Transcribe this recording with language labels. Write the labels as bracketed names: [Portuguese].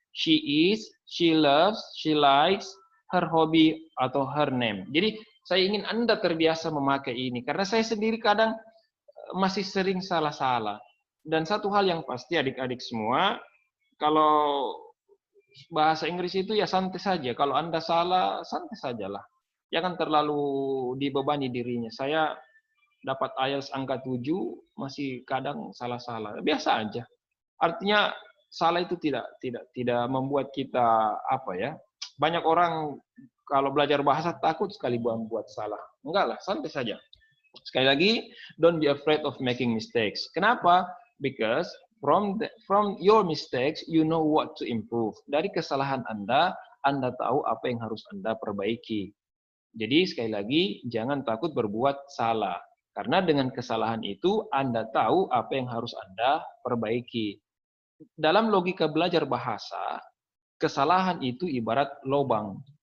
[English] She is, she loves, she likes, her hobby, [Indonesian] atau [English] her name. [Indonesian] Jadi, saya ingin Anda terbiasa memakai ini, karena saya sendiri kadang masih sering salah-salah. Dan satu hal yang pasti adik-adik semua, kalau bahasa Inggris itu ya santai saja. Kalau Anda salah, santai sajalah. Jangan terlalu dibebani dirinya. Saya dapat IELTS angka 7, masih kadang salah-salah. Biasa aja. Artinya salah itu tidak membuat kita apa ya. Banyak orang kalau belajar bahasa takut sekali buat salah. Enggak lah, santai saja. Sekali lagi, [English] don't be afraid of making mistakes. [Indonesian] Kenapa? [English] Because from your mistakes, you know what to improve. [Indonesian] Dari kesalahan Anda Anda tahu apa yang harus Anda perbaiki. Jadi sekali lagi, jangan takut berbuat salah. Karena dengan kesalahan itu, Anda tahu apa yang harus Anda perbaiki. Dalam logika belajar bahasa, kesalahan itu ibarat lubang.